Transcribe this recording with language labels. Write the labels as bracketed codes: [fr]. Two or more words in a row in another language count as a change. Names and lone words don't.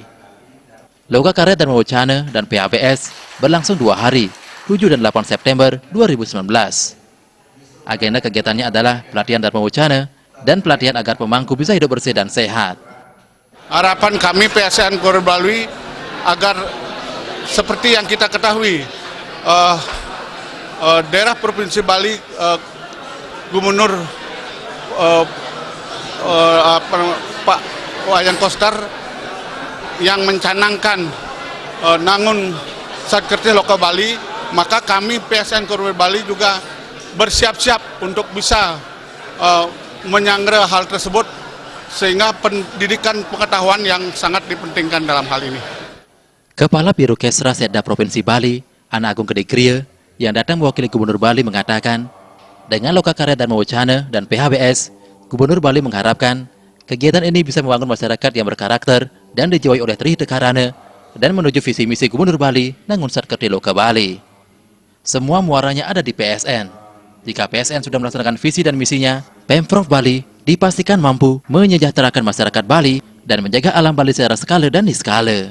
[id] Lokakarya Dharma Wacana dan PHBS berlangsung 2 hari, 7 dan 8 September 2019. Agenda kegiatannya adalah pelatihan Dharma Wacana dan pelatihan agar pemangku bisa hidup bersih dan sehat. Harapan kami PSN Korwil Bali agar seperti yang kita ketahui, daerah Provinsi Bali, Gubernur Pak Wayan Koster yang mencanangkan nangun Satkerti Loka Bali, maka kami PSN Korwil Bali juga bersiap-siap untuk bisa menyangga hal tersebut, sehingga pendidikan pengetahuan yang sangat dipentingkan dalam hal ini. Kepala Biro Kesra Setda Provinsi Bali, Ana Agung Gede Griya, yang datang mewakili Gubernur Bali mengatakan, dengan Lokakarya Dharma Wacana dan PHBS, Gubernur Bali mengharapkan kegiatan ini bisa membangun masyarakat yang berkarakter dan dijiwai oleh Trihita Karana dan menuju visi misi Gubernur Bali Nangun Satkerti Loka Bali. Semua muaranya ada di PSN. Jika PSN sudah melaksanakan visi dan misinya, Pemprov Bali dipastikan mampu menyejahterakan masyarakat Bali dan menjaga alam Bali secara skala dan niskala.